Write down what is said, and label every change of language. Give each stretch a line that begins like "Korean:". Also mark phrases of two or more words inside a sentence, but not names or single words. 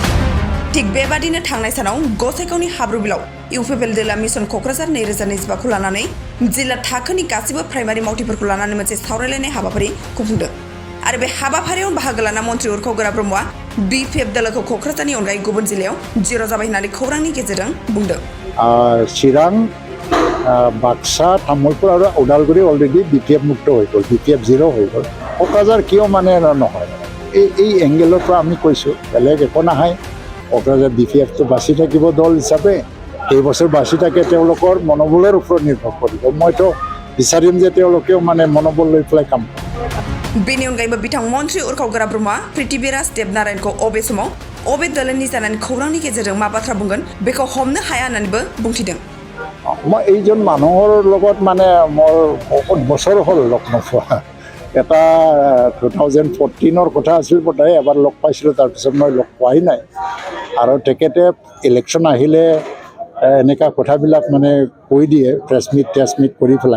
Bodo: थिग बेबादिनो थांनाय सानाव गसाइगावनि हाब्रुबिलाव इउपिपिएल दोला मिशन क'क्राझार 2025 खौ लानानै जिल्ला थाखोनि गासिबो प्राइमारि मावथिफोरखौ लानानै मोनसे सावरायलायनाय हाबाफारि खुंफुंदों। आरो बे हाबाफारियाव बाहागो लाना मन्त्रि उरखावगोरा ब्रह्मआ BPF दोलोखौ क'क्राझारनि अनगायै गुबुन जिल्लायाव जिर' जाबाय होननानै खौरांनि गेजेरजों बुंदों।
Assamese: চিৰাং বাক্সা তামুলপুৰ আৰু উদালগুৰি অলৰেডি BPF মুক্ত হৈ গ'ল BPF 0 হৈ গ'ল। क'क्राझार কিয় মানে নহয় এই এংগেলৰ পৰা আমি কৈছোঁ বেলেগ একো নাহে। क'क्राझार BPF তো বাসি থাকিব দল হিচাপে। এই বছৰ বাসি থাকে তেওঁলোকৰ মনোবলৰ ওপৰত নিৰ্ভৰ কৰিব। মইতো বিচাৰিম যে তেওঁলোকেও মানে মনোবল লৈ পেলাই কাম কৰে।
Bodo: बेनि अनगायैबो बिथां मन्त्रि उरखावगोरा ब्रह्मआ पृथ्वीराज देबनारायणखौ अबे समाव अबे दोलोनि जानानै खौरांनि गेजेरजों मा बाथ्रा बुंगोन बेखौ हमनो हाया होननानैबो बुंथिदों।
Assamese: মই এইজন মানুহৰ লগত মানে মোৰ বহুত বছৰ হ'ল লগ নোপোৱা। এটা 2014 কথা আছিল বোধহয় এবাৰ লগ পাইছিলোঁ, তাৰপিছত মই লগ পোৱাই নাই। আৰু তেখেতে ইলেকশ্যন আহিলে এনেকুৱা কথাবিলাক মানে কৈ দিয়ে প্ৰেছ মিট কৰি পেলাই।